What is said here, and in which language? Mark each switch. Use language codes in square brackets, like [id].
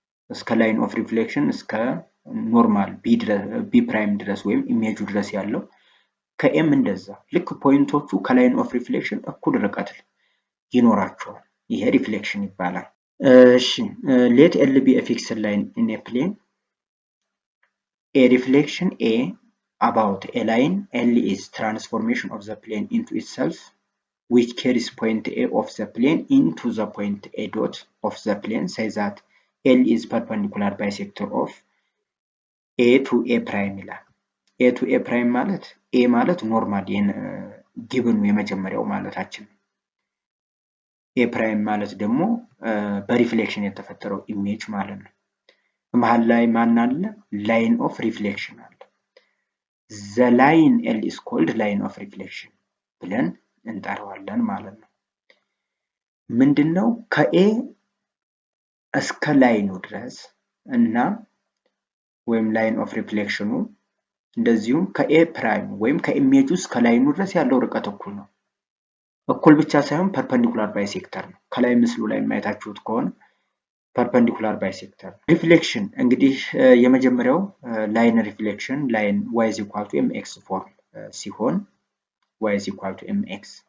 [am] እስከ ላይን ኦፍ ሪፍሌክሽን እስከ ኖርማል ቢ ፕራይም ድረስ ወይም ኢሜጁ ድረስ ያለው ከኤም እንደዛ ልክ ፖይንቶቹ ከላይን ኦፍ ሪፍሌክሽን እኩል ርቀት ይኖራቸዋል። ይሄ ሪፍሌክሽን ይባላል። እሺ [en] let L be a fixed line in a plane. A reflection A about a line L is transformation of the plane into itself which carries point A of the plane into the point A dot of the plane say that L is perpendicular bisector of A to A prime [am] ይላል። A to A prime ማለት A ማለት ኖርማል ጊቭኑ የመጀመሪያው ማለታችን ነው። ኤ ፕራይም ማለት ደግሞ በሪፍሌክሽን የተፈጠረው ኢሜጅ ማለት ነው። መሃል ላይ ማን አለ? ላይን ኦፍ ሪፍሌክሽን አለ። [en] ዘ ላይን ኤል ኢዝ ኮልድ ላይን ኦፍ ሪፍሌክሽን [am] ብለን እንጠራዋለን ማለት ነው። ምንድነው? ከኤ እስከ ላይኑ ድረስ እና ወይም ላይን ኦፍ ሪፍሌክሽኑ እንደዚሁም ከኤ ፕራይም ወይም ከኢሜጁ እስከ ላይኑ ድረስ ያለው ርቀት እኩል ነው። እኩል ብቻ ሳይሆን ፐርፐንዲኩላር ባይሴክተር ነው። ከላይ ምስሉ ላይ ማየታችሁት ከሆነ ፐርፐንዲኩላር ባይሴክተር። ሪፍሌክሽን እንግዲህ የመጀመሪያው ላይን ሪፍሌክሽን ላይን [en] y is equal to mx [am] ፎርም ሲሆን y is equal to mx